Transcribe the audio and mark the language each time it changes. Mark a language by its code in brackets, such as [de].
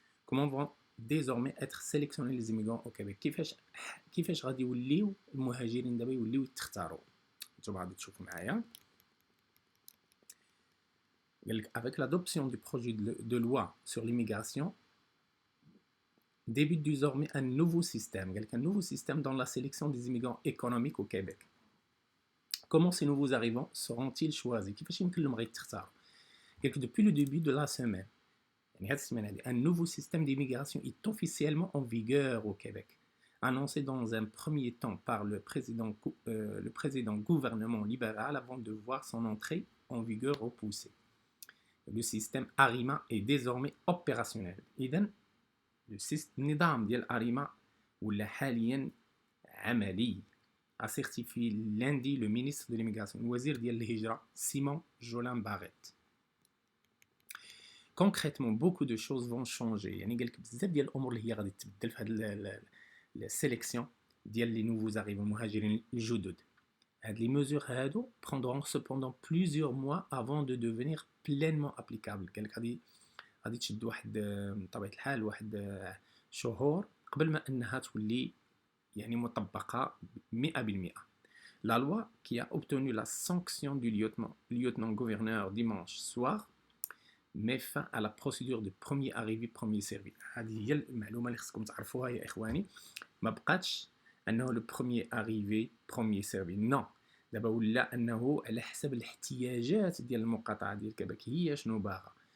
[fr] كومون فون ديزورمي اتر سيليكسيوني لي زيميغرون او كيبيك، [ar] كيفاش غادي يوليو المهاجرين دابا يوليو يتختاروا. نتوما غادي تشوفوا معايا. قال لك [fr] avec l'adoption du projet de loi sur l'immigration débute désormais un nouveau système. [ar] قال لك [fr] un nouveau système dans la sélection des immigrants économiques au Québec. Comment ces nouveaux arrivants seront-ils choisis؟ [ar] كيفاش يمكن لهم غيتختاروا؟ قال لك [fr] depuis le début de la semaine، [ar] يعني هذه السيمانه هذه، [fr] un nouveau système d'immigration est officiellement en vigueur au Québec, annoncé dans un premier temps par le président gouvernement libéral avant de voir son entrée en vigueur repoussée. Le système ARIMA est désormais opérationnel. [ar] إذن النظام ديال ARIMA ولا حاليا عملي. [fr] a certifié lundi le ministre de l'immigration, [ar] الوزير ديال الهجرة [fr] سيمون جولان باغيت. Concrètement, beaucoup de choses vont changer. [ar] يعني قال لك بزاف ديال الامور اللي هي غادي تبدل في هذه السيليكسيون ديال لي نوفوز arrivants المهاجرين الجدد. هاد لي ميزور هادو [fr] prendront cependant plusieurs mois avant de devenir pleinement applicables. [ar] قال لك غادي تشد واحد بطبيعه الحال واحد شهور قبل ما انها تولي يعني مطبقه 100%. [fr] La loi qui a obtenu la sanction du lieutenant-gouverneur dimanche soir met fin à la procédure de premier arrivé premier servi. [ar] هذه هي المعلومه اللي خصكم تعرفوها يا اخواني. ما بقاتش انه [fr] le premier arrivé premier servi. Non, [ar] دابا ولا انه على حسب الاحتياجات ديال المقاطعه ديال كيبيك هي شنو باغا.